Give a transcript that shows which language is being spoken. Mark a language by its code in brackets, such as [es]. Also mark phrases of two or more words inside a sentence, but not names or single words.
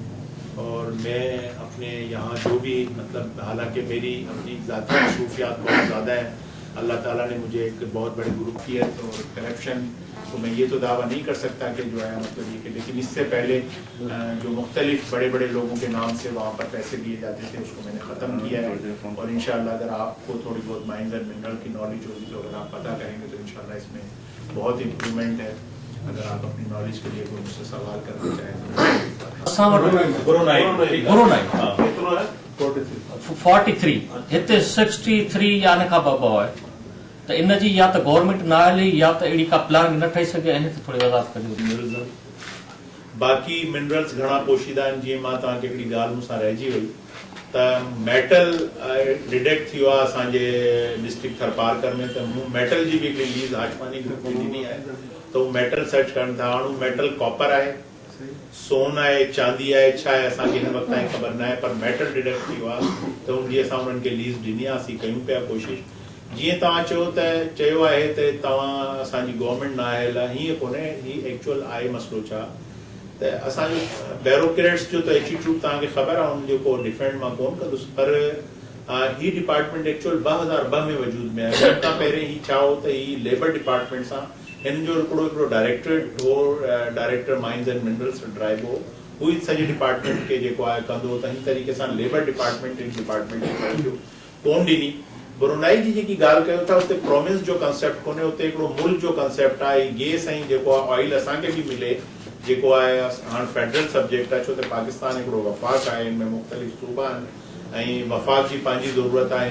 [ur] اور میں اپنے یہاں جو بھی مطلب, حالانکہ میری اپنی ذاتی مصروفیات بہت زیادہ ہیں, اللہ تعالیٰ نے مجھے ایک بہت بڑے گروپ کی ہے, تو کرپشن تو میں یہ تو دعویٰ نہیں کر سکتا کہ جو ہے مطلب یہ کہ, لیکن اس سے پہلے جو مختلف بڑے بڑے لوگوں کے نام سے وہاں پر پیسے دیے جاتے تھے اس کو میں نے ختم کیا ہے. اور انشاءاللہ اگر آپ کو تھوڑی بہت [en] mines and mineral [ur] کی نالج ہوگی تو اگر آپ پتہ کریں گے تو انشاءاللہ اس میں بہت امپرومنٹ ہے. اگر آپ اپنی نالج کے لیے کوئی مجھ سے سوال کرنا چاہیں تو [sd] 43 हिते 63 या इन खां ॿ आहे, त इन जी या त गवर्नमेंट न हले या त अहिड़ी का प्लान न ठही सघे, इन ते थोरी वज़ाहत कजो. [ur] باقی منرلز گھنا پوشیدہ ہیں. [sd] جی ماں تاں کے ہکڑی گال مُساں رہجی وئی تا [en] metal detect [sd] تھیو आहे असांजे डिस्ट्रिक्ट थरपारकर में, त मूं मेटल जी बि हिकिड़ी लीज हाशमानी ग्रुप खे ॾिनी आहे, त हू मेटल सर्च कनि था. हाणे मेटल कॉपर आहे, सोन आहे, चांदी आहे, छा आहे असांखे हिन वक़्त ताईं ख़बर न आहे, पर [en] metal detect [sd] थियो आहे त हुनजी असां उन्हनि खे लीज ॾिनी आहे. असीं कयूं पिया कोशिशि. जीअं तव्हां चयो आहे त तव्हां असांजी गवर्नमेंट न आयल आहे, हीअं कोन्हे, हीअ एक्चुअल आहे मसइलो छा, त असांजो ब्यूरोक्रेट्स जो त एटीट्यूड तव्हांखे ख़बर आहे, हुन जो को डिफेंड मां कोन कंदुसि, पर ही [en] department actual [sd] 2002 में वजूद में आहे. हुन खां पहिरें ही छा हो त ही [en] labour department [sd] सां, हिन जो हिकिड़ो डायरेक्टरेट हो, [en] Director Mines and Minerals Drive [sd] हो, हू ई सॼे डिपार्टमेंट खे जेको आहे कंदो. त हिन तरीक़े सां [en] labour department [sd] हिन डिपार्टमेंट खे कोन ॾिनी. बुरुनाई जी जेकी ॻाल्हि कयो था, उते प्रोमिस जो कंसेप्ट कोन्हे, उते हिकिड़ो मुल्क जो कंसेप्ट आहे. गैस ऐं जेको आहे ऑयल असांखे बि मिले, जेको आहे हाणे [en] federal subject [sd] आहे, छो त पाकिस्तान हिकिड़ो वफ़ाक़ आहे, हिन में मुख़्तलिफ़ सूबा आहिनि ऐं वफ़ाक़ जी पंहिंजी ज़रूरत आहे.